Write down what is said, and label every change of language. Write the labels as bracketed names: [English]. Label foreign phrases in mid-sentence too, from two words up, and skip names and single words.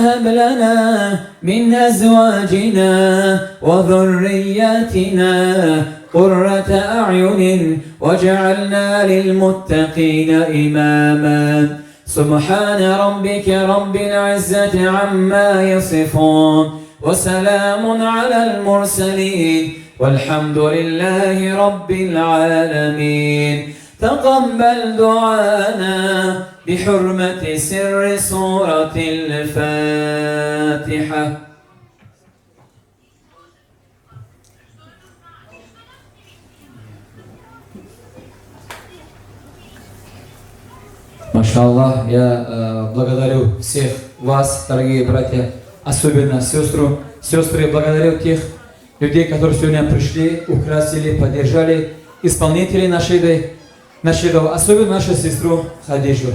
[Arabic] هب لنا من أزواجنا وذرياتنا قرة أعين واجعلنا للمتقين إماما سبحان ربك رب العزة عما يصفون وسلام على المرسلين والحمد لله رب العالمين تقبل دعانا بحرمة سر سورة [Russian] الفاتحة Машаллах, я благодарю всех вас, дорогие братья, особенно сестры, благодарю тех людей, которые сегодня пришли, украсили, поддержали исполнителей нашей особенно нашу сестру Хадиджу.